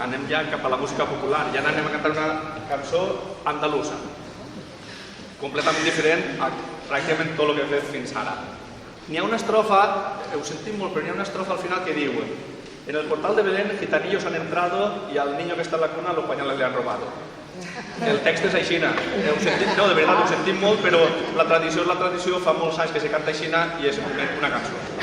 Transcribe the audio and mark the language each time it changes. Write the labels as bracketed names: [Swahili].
[Catalan] ja cap a la música popular. Ja anem a cantar una cançó andalusa, completament diferent a pràcticament tot el que hem fet fins ara. N'hi ha una estrofa, ho sentim molt, però n'hi ha una estrofa al final que diu: [Spanish] en el portal de Belén gitanillos han entrado y al niño que está en la cuna los pañales le han robado. [Catalan] El text és aixina, no, de veritat, ho sentim molt, però la tradició és la tradició, fa molts anys que se canta aixina i és una cançó.